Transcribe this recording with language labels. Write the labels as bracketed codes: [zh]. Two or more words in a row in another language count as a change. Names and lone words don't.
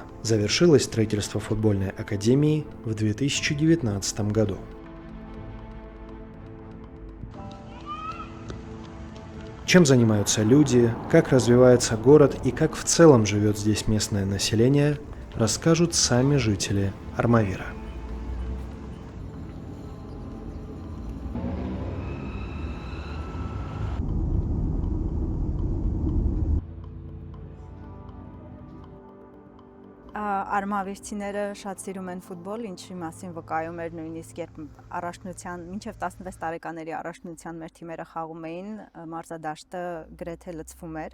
[ru] Завершилось строительство футбольной академии в 2019 году. Чем занимаются люди, как развивается город и как в целом живет здесь местное население, расскажут сами жители Армавира. [hy] Արմավիրցիները շատ սիրում են ֆուտբոլ, ինչի մասին վկայում էր նույնիսկ երբ առաջնության մինչև 16 տարեկաների առաջնության մեր թիմերը խաղում էին, մարզադաշտը գրեթե լցվում էր,